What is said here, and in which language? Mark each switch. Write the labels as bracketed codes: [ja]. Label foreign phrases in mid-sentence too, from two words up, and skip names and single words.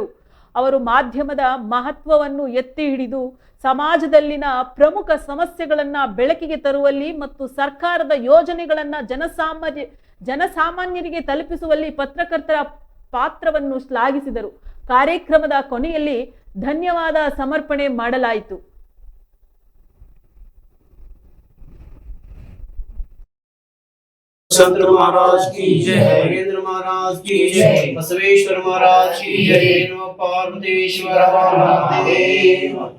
[kn] ಅವರು ಮಾಧ್ಯಮದ ಮಹತ್ವವನ್ನು ಎತ್ತಿ ಹಿಡಿದು ಸಮಾಜದಲ್ಲಿನ ಪ್ರಮುಖ ಸಮಸ್ಯೆಗಳನ್ನು ಬೆಳಕಿಗೆ ತರುವಲ್ಲಿ ಮತ್ತು ಸರ್ಕಾರದ ಯೋಜನೆಗಳನ್ನು ಜನಸಾಮಾನ್ಯರಿಗೆ ತಲುಪಿಸುವಲ್ಲಿ ಪತ್ರಕರ್ತರ ಪಾತ್ರವನ್ನು ಶ್ಲಾಘಿಸಿದರು. ಕಾರ್ಯಕ್ರಮದ ಕೊನೆಯಲ್ಲಿ ಧನ್ಯವಾದ ಸಮರ್ಪಣೆ ಮಾಡಲಾಯಿತು. [hi] संत महाराज की जय, नरेंद्र महाराज की जय, बसवेश्वर महाराज की जय, नमो पार्वतीश्वर महादेव।